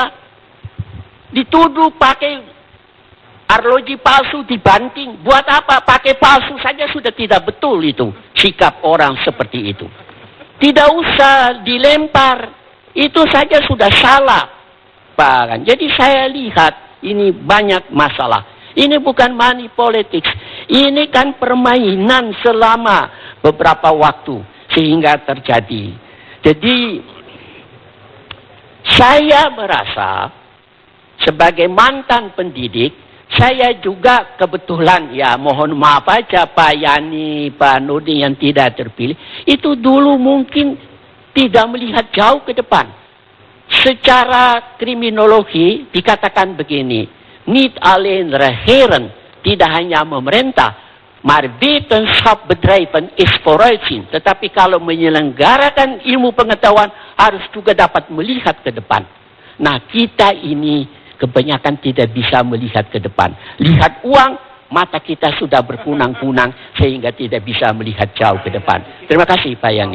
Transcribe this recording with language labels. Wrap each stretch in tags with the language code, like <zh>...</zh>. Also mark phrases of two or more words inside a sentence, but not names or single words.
<id>Dituduh pakai arloji palsu, dibanting. Buat apa? Pakai palsu saja sudah tidak betul itu. Sikap orang seperti itu. Tidak usah dilempar. Itu saja sudah salah. Pak. Jadi saya lihat ini banyak masalah. Ini bukan</id> <en>money politics.</en> <id>Ini kan permainan selama beberapa waktu. Sehingga terjadi. Jadi, saya merasa sebagai mantan pendidik, saya juga kebetulan, ya mohon maaf aja Pak Yani, Pak Nurdin yang tidak terpilih, itu dulu mungkin tidak melihat jauh ke depan. Secara kriminologi dikatakan begini,</id> <nl>niet alleen regeren,</nl> <id>tidak hanya memerintah,</id> <nl>maar wetenschapbedrijven is vooruitzien.</nl> <id>Tetapi kalau menyelenggarakan ilmu pengetahuan harus juga dapat melihat ke depan. Nah kita ini kebanyakan tidak bisa melihat ke depan. Lihat uang, mata kita sudah berkunang-kunang sehingga tidak bisa melihat jauh ke depan. Terima kasih Pak Yani.</id>